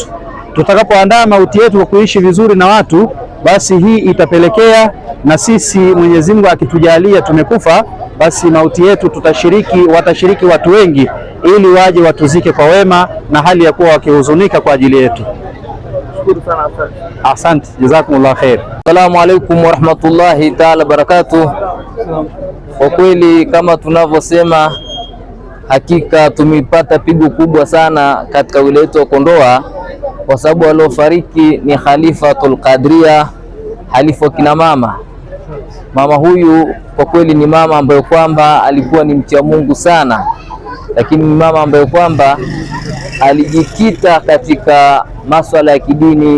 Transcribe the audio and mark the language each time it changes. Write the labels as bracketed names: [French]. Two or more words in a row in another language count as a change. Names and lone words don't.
[Swahili] Tutakapoandaa mauti yetu kwa kuishi vizuri na watu, basi hii itapelekea na sisi Mwenyezi Mungu akitujalia tumekufa, basi mauti yetu watashiriki watu wengi, ili waje watuzike kwa wema na hali ya kuwa wakihuzunika kwa ajili yetu. Asante, [Arabic] جزاكم الله خير. السلام عليكم ورحمة الله تعالى بركاته. [Swahili] Kwa kweli kama tunavyosema, hakika tumepata pigo kubwa sana katika wilaya yetu ya Kondoa, kwa sababu waliofariki ni Khalifatul Qadria, halifa kina mama. Mama huyu kwa kweli ni mama ambaye kwamba alikuwa ni mcha Mungu sana, lakini ni mama ambaye kwamba alijikita katika masuala ya kidini.